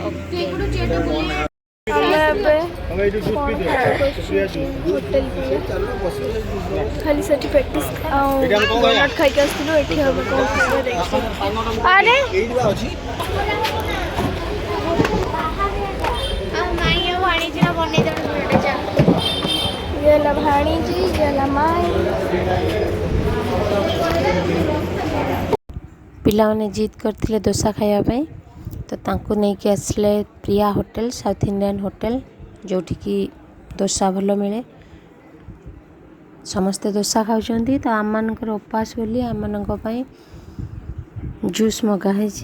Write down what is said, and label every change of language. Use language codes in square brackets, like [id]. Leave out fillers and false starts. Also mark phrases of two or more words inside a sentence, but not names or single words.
[or] ଆମେ ଏବେ ହୋଟେଲ ଖାଲି ସେଠି ପ୍ରାକ୍ଟିସ୍ ଆଉ ଡୋନଟ୍ ଖାଇକି ଆସିଥିଲୁ। ଏଠି ଆମେ କ'ଣ ଖାଇବା ଦେଖିଛୁ। ଆରେ [mr] ये ला भाणीजी, ये ला माई। [or] ପିଲାମାନେ ଜିଦ୍ କରିଥିଲେ ଦୋସା ଖାଇବା ପାଇଁ ତ ତାଙ୍କୁ ନେଇକି ଆସିଲେ ପ୍ରିୟା ହୋଟେଲ, ସାଉଥ୍ ଇଣ୍ଡିଆନ୍ ହୋଟେଲ, ଯେଉଁଠିକି ଦୋସା ଭଲ ମିଳେ। ସମସ୍ତେ ଦୋସା ଖାଉଛନ୍ତି ତ ଆମମାନଙ୍କର ଉପାସ ବୋଲି ଆମମାନଙ୍କ ପାଇଁ ଜୁସ୍ ମଗା ହେଇଛି।